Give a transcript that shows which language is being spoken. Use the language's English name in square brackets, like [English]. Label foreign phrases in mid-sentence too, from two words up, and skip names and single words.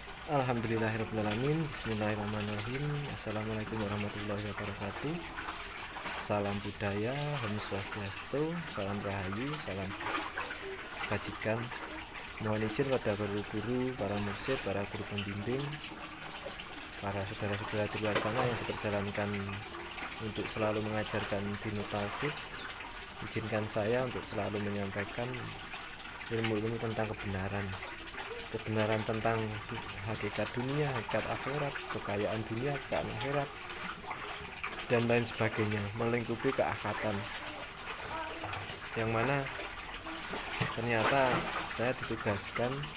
[Arabic] الحمد لله الرحمن الرحيم. بسم الله الرحمن الرحيم. السلام عليكم ورحمة الله وبركاته. [Indonesian] Salam budaya, Om Swastiastu, salam rahayu, salam kebajikan. Mohon izin pada guru-guru, para mursyid, para guru pembimbing, para saudara-saudara di luar sana yang diperjalankan untuk selalu mengajarkan [Arabic] دين التوحيد. [Indonesian] Izinkan saya untuk selalu menyampaikan ilmu-ilmu tentang kebenaran tentang hakikat dunia, hakikat akhirat, kekayaan dunia, kekayaan akhirat, dan lain sebagainya, melingkupi keakhiran, yang mana ternyata saya ditugaskan